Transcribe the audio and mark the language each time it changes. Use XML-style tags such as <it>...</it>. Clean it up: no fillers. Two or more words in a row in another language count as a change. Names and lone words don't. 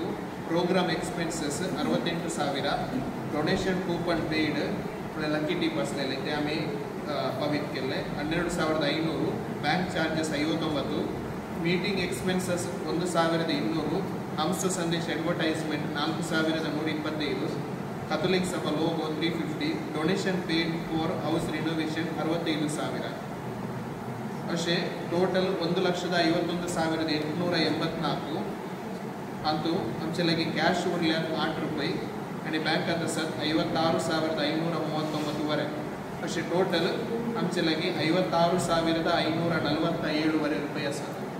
<en>program expenses 68,000. donation coupon paid lucky tip</en> <mr>असलेले ते आम्ही पावित केले</mr> <en>12,500. bank charges 59. meeting expenses 1,200. हंस संदेश एडवर्टाइजमेंट 4,125. कॅथोलिक सभा लोगो 350. donation paid for house renovation 65,000.</en> <kok>असे टोटल 1,51,884. अंतू आमचे कॅश उरल्यात 8 रुपये आणि बँकात असत 56,539 असे टोटल आमचे 56,547 रुपये असतात.</kok>